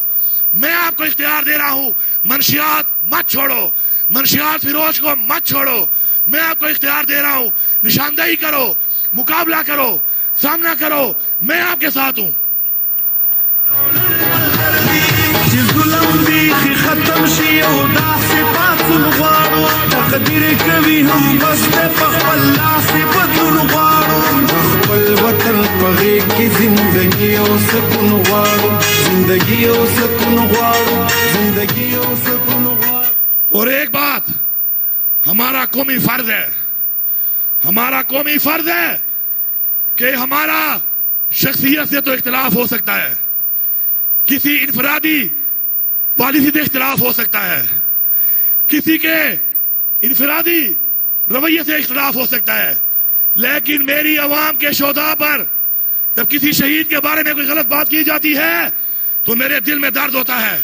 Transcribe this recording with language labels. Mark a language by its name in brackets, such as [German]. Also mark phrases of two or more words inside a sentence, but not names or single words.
[Urdu] میں آپ کو اختیار دے رہا ہوں، منشیات مت چھوڑو، منشیات فروش کو مت چھوڑو. میں آپ کو اختیار دے رہا ہوں، نشاندہی کرو، مقابلہ کرو، سامنا کرو. میں آپ کے ساتھ ہوں. [Pashto] ختم شي او داسې پاتون غواړو تقدیر کوي هم بس په خپل لاس بدلون غواړو خپل وطن په غېږ کې زندګي او سکون غواړو زندگی او سکون غواړو زندگی او سکون غواړو. [Urdu] اور ایک بات ہمارا قومی فرض ہے کہ ہمارا شخصیت سے تو اختلاف ہو سکتا ہے, کسی انفرادی پالیسی سے اختلاف ہو سکتا ہے, کسی کے انفرادی رویے سے اختلاف ہو سکتا ہے, لیکن میری عوام کے شہداء پر جب کسی شہید کے بارے میں کوئی غلط بات کی جاتی ہے تو میرے دل میں درد ہوتا ہے.